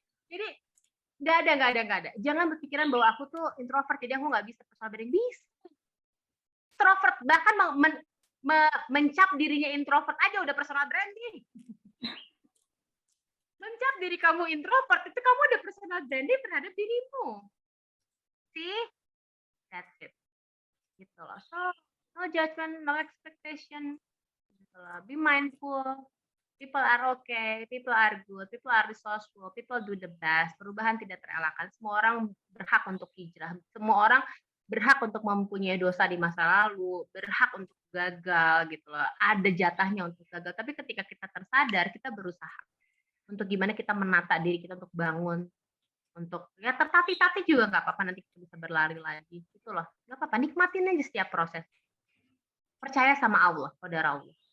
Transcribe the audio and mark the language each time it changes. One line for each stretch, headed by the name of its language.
Indonesian: Jadi nggak ada. Jangan berpikiran bahwa aku tuh introvert jadi aku nggak bisa personal branding. Bisa. Extrovert bahkan mencap dirinya introvert aja udah personal branding. Mencap diri kamu introvert itu kamu udah personal branding terhadap dirimu.
English: See? That's it.
Indonesian: Gitu loh.
English: So, no judgment, no expectation.
Indonesian: Gitu loh.
English: Be mindful. People are okay, people are good, people are resourceful, people do the best.
Indonesian: Perubahan tidak terelakkan. Semua orang berhak untuk hijrah. Semua orang berhak untuk mempunyai dosa di masa lalu, berhak untuk gagal gitu loh. Ada jatahnya untuk gagal. Tapi ketika kita tersadar, kita berusaha untuk gimana kita menata diri kita untuk bangun, untuk ya tertatih-tatih juga nggak apa-apa, nanti kita bisa berlari lagi gitu loh, nggak apa-apa, nikmatin aja setiap proses, percaya sama Allah, qadar Allah.